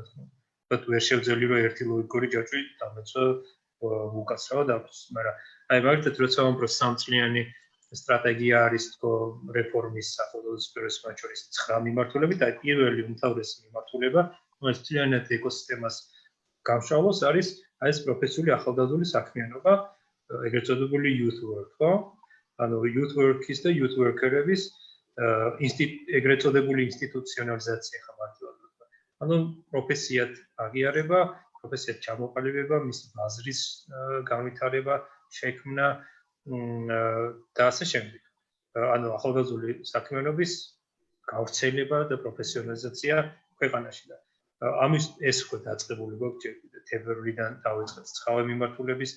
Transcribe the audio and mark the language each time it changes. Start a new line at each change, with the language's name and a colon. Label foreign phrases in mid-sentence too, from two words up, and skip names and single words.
Georgian: ვერ შევძელი რომ ერთი ლოგიკური ჯაჭვი დამეცო უკაცრავად აქვს, მაგრამ აი მაგალითად როცა ამბობ სამწლიანი სტრატეგია არის თქო რეფორმის ახალგაზრდობის სფეროს მათ შორის 9 მიმართულებით, აი პირველი უმთავრესი მიმართულება, რომელიც მთლიანად ეკოსისტემას გამშვალოს არის აი ეს პროფესიული ახალგაზრდული საქმიანობა, ეგრეთ წოდებული
English: youth work,
Georgian: ხო? ანუ
English: youth work-ის
Georgian: და
English: youth worker-ების
Georgian: ეგრეთ წოდებული ინსტიტუციონალიზაცია ხმარდება. ანუ პროფესიად აღიარება, პროფესიად ჩამოყალიბება, მისი ბაზრის განვითარება, შექმნა და ასე შემდეგ. ანუ ახალგაზრდული საქმიანობის გავრცელება და პროფესიონალიზაცია ქვეყანაში და ამის ეს ხო დაწყებული გვაქვს თებერვლიდან დავიწყეთ 9 მიმართულების